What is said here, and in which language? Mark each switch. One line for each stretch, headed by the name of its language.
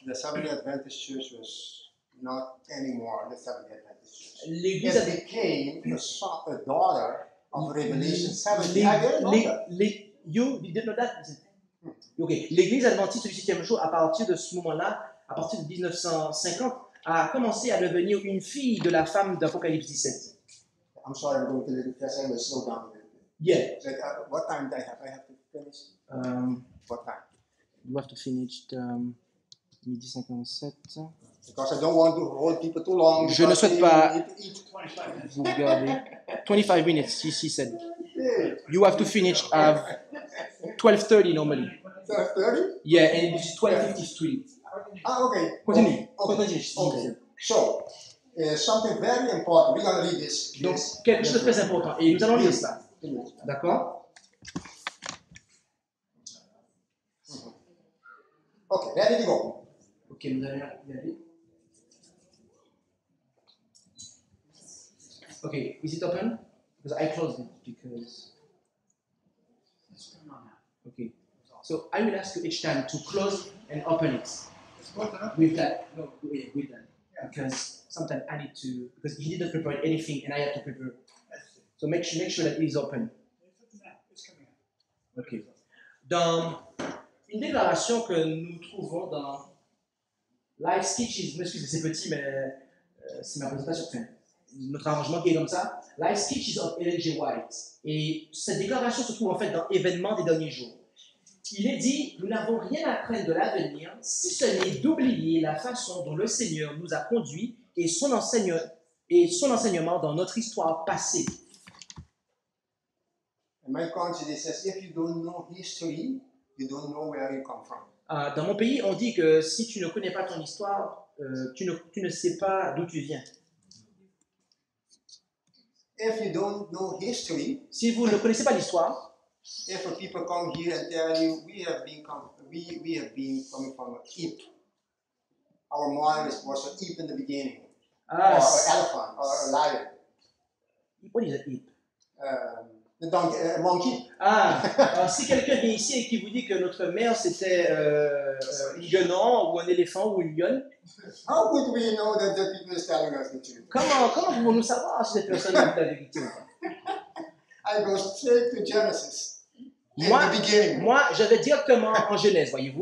English: the Seventh Adventist Church was not anymore the Seventh Adventist Church.
French: L'Église
English: It became a daughter of Revelation 17. I didn't know that. You didn't know that? Okay.
French: L'Église adventiste du 7e jour, à partir de ce moment-là, à partir de 1950, a commencé à devenir une fille de la femme d'Apocalypse 17.
English: I'm sorry, I'm going to little fast. I'm going to slow down a little bit. Yeah. But, what time do I have? I have to finish. What time? You have to finish midi 57. Because I don't want to hold people too long.
French: Je ne souhaite pas
English: need to eat.
French: vous garder 25 minutes,
English: she said. Yeah. You have to finish at 12:30 normally. 12:30? Yeah, and it is 12:53. Ah, okay. Continue. Okay. Continue. Okay. So, something very important. We're going to read this.
French: Donc, quelque chose de très important. Et nous allons lire cela. D'accord?
English: Okay, ready to go.
French: Ok, nous allons y aller.
English: Okay, is it open? Because I closed it because. Okay, so I will ask you each time to close and open it. With that, no, with that, because sometimes I need to, because he didn't prepare anything and I have to prepare. So make sure that it is open. Okay.
French: Dans une déclaration que nous trouvons dans Life Sketches, m'excusez, c'est petit, mais c'est ma présentation. Enfin, notre arrangement qui est comme ça. Life Sketches of Ellen G. White. Et cette déclaration se trouve en fait dans Événements des derniers jours. Il est dit, nous n'avons rien à craindre de l'avenir, si ce n'est d'oublier la façon dont le Seigneur nous a conduits et son enseignement dans notre histoire passée.
English: In my country, it says, if you don't know history, you don't know where you come from.
French: Dans mon pays, on dit que si tu ne connais pas ton histoire, tu ne sais pas d'où tu viens.
English: If you don't know history,
French: si vous ne connaissez pas l'histoire,
English: if people come here and tell you we have been coming from an ape, our mother was an ape in the beginning, or an elephant, or a lion. What is an ape? The donkey, monkey.
French: Si quelqu'un vient ici et qui vous dit que notre mère c'était un guenon ou un éléphant ou une lionne,
English: how would we know that the people is telling us the truth?
French: Comment pouvons-nous savoir si cette personne dit la vérité ou pas?
English: I go straight to Genesis.
French: Moi, je vais directement en Genèse, voyez-vous.